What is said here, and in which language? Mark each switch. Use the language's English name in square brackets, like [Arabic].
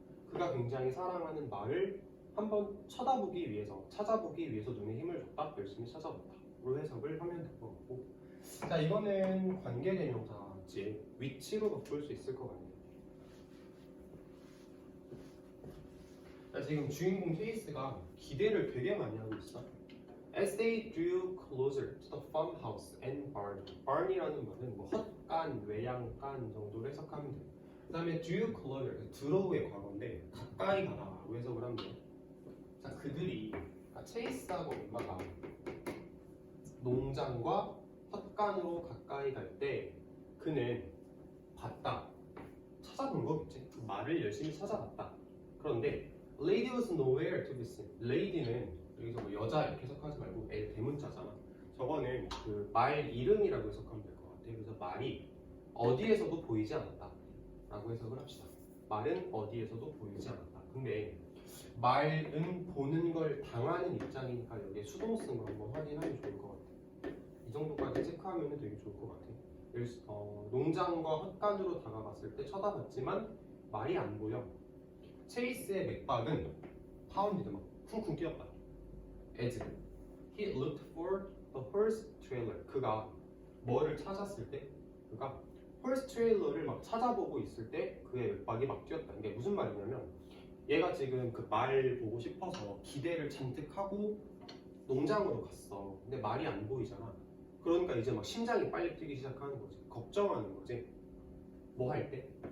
[Korean] 그가 굉장히 사랑하는 말을 한번 쳐다보기 위해서, 찾아보기 위해서 눈에 힘을 줬다. 열심히 찾아봤다.로 해석을 하면 될 것 같고. 자, 이거는 관계대명사지. 위치로 바꿀 수 있을 것 같네요. 자, 지금 주인공 케이스가 기대를 되게 많이 하고 있어. [English] As they drew closer to the farmhouse and barn. [Korean] barn이라는 말은 뭐 헛간, 외양간 정도로 해석하면 돼요. 그 다음에 [English] drew closer, [Korean] 드로우의 과거인데 가까이 가다라고 해석을 하면 돼요. 자, 그들이, 체이스하고 엠마가 농장과 헛간으로 가까이 갈 때 그는 봤다, 찾아본 거겠지. 그 말을 열심히 찾아봤다. 그런데 [English] lady was nowhere to be seen. [Korean] lady는 여기서 뭐 여자 이렇게 해석하지 말고 L 대문자잖아. 저거는 그 말 이름이라고 해석하면 될 것 같아. 그래서 말이 어디에서도 보이지 않았다 라고 해석을 합시다. 말은 어디에서도 보이지 않았다. 근데 말은 보는 걸 당하는 입장이니까 여기에 수동 쓴 거 한번 확인하면 좋을 것 같아. 이 정도까지 체크하면 되게 좋을 것 같아. 농장과 헛간으로 다가갔을 때 쳐다봤지만 말이 안 보여. 체이스의 맥박은 파운디드 막 쿵쿵 뛰었다. [English] as he looked for the horse trailer. [Korean] 그가 뭐를 찾았을 때, 그가 horse trailer를 막 찾아보고 있을 때 그의 맥박이 막 뛰었다. 이게 무슨 말이냐면 얘가 지금 그 말 보고 싶어서 기대를 잔뜩 하고 농장으로 갔어. 근데 말이 안 보이잖아. 그러니까 이제 막 심장이 빨리 뛰기 시작하는 거지. 걱정하는 거지. 뭐 할 때?